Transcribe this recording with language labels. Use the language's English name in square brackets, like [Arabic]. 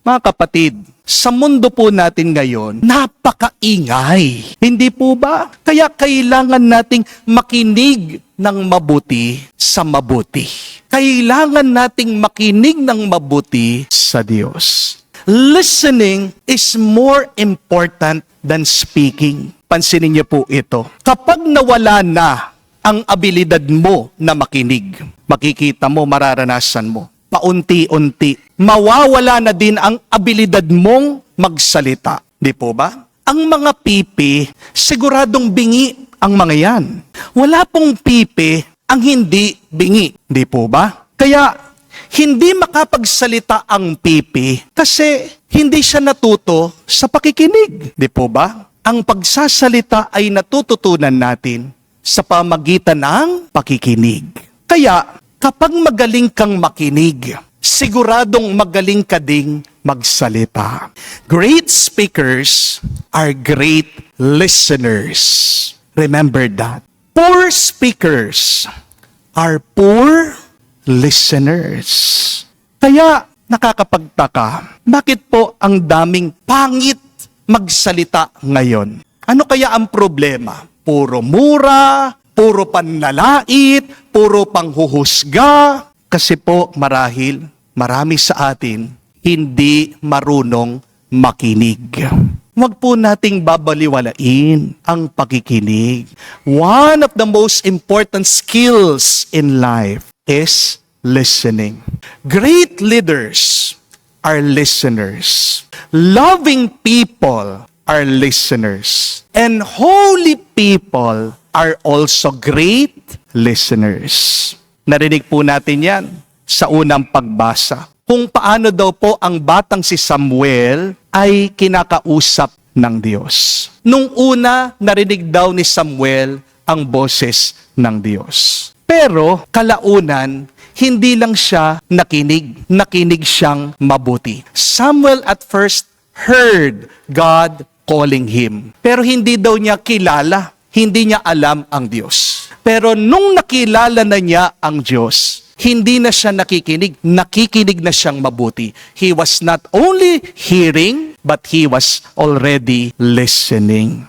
[Filipino] Mga kapatid, sa mundo po natin ngayon, napakaingay. Hindi po ba? Kaya kailangan nating makinig ng mabuti sa mabuti. Kailangan nating makinig ng mabuti sa Diyos. [English] Listening is more important than speaking. [Filipino] Pansinin niyo po ito. Kapag nawala na ang abilidad mo na makinig, makikita mo, mararanasan mo, paunti-unti, mawawala na din ang abilidad mong magsalita. Di po ba? Ang mga pipi, siguradong bingi ang mga yan. Wala pong pipi ang hindi bingi. Di po ba? Kaya, hindi makapagsalita ang pipi kasi hindi siya natuto sa pakikinig. Di po ba? Ang pagsasalita ay natututunan natin sa pamagitan ng pakikinig. Kaya, kapag magaling kang makinig, siguradong magaling ka ding magsalita. [English] Great speakers are great listeners. Remember that. Poor speakers are poor listeners. [Filipino] Kaya nakakapagtaka, bakit po ang daming pangit magsalita ngayon? Ano kaya ang problema? Puro mura, puro panlalait, puro panghuhusga. Kasi po marahil, marami sa atin hindi marunong makinig. Huwag po nating babaliwalain ang pakikinig. [English] One of the most important skills in life is listening. Great leaders are listeners. Loving people are listeners. And holy people are also great listeners. [Filipino] Narinig po natin yan sa unang pagbasa. Kung paano daw po ang batang si Samuel ay kinakausap ng Diyos. Nung una, narinig daw ni Samuel ang boses ng Diyos. Pero kalaunan, hindi lang siya nakinig. Nakinig siyang mabuti. [English] Samuel at first heard God calling him. [Filipino] Pero hindi daw niya kilala. Hindi niya alam ang Diyos. Pero nung nakilala na niya ang Diyos, hindi na siya nakikinig. Nakikinig na siyang mabuti. [English] He was not only hearing, but he was already listening.